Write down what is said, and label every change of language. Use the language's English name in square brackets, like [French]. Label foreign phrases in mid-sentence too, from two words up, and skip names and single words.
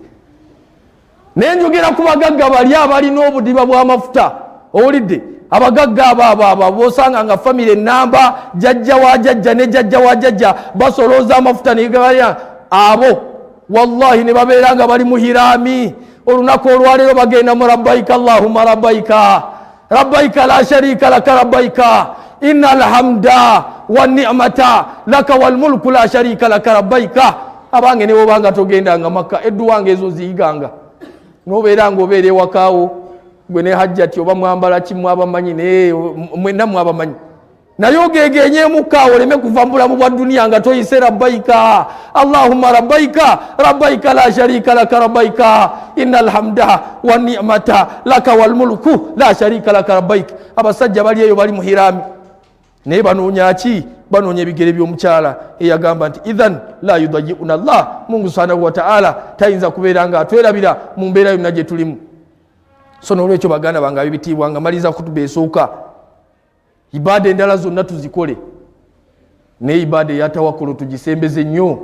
[Ganda] naye njogera ku bagagga bali abalina obudiba bw'amafuta. owulidde, abagagga abo bosanga nga famire namba jajja wa jajja ne jajja wa jajja basolooza amafuta negalya abo, wallahi ne babeera nga bali muhirami. olunaku olwaleero bagenda mu [Arabic] لبيك اللهم لبيك لبيك لا شريك لك لبيك إن الحمد والنعمة لك والملك لا شريك لك لبيك. [Ganda] abange ne bobanga togendanga Makka, edduwange ezo ziyiganga n'obeera ng'obeera ewakaawo gwe ne Hajjati oba mwambala kimu abamanyi naye mwenna mwabamanyi. naye ogegenyeemukka oleme kuva mu bulamu bwa duniya nga toyise [Arabic] لبيك اللهم لبيك لبيك لا شريك لك لبيك إن الحمد والنعمة لك والملك لا شريك لك لبيك. [Ganda] abasajja bali eyo bali muhirami naye banoonya ki? banoonya ebigere by'omukyala eyagamba nti [Arabic] إذن لا يضيعنا الله, [Ganda] Mungu [Arabic] سبحانه وتعالى [Ganda] tayinza kubeera nga atwerabira mu mbeera yonna gye tulimu. so n'olwekyo baganda bange ab'ebitiibwa nga maliza kutuba esooka, ibaada endala zonna tuzikole naye ibaada eya tawakkulu tugisembeze nnyo.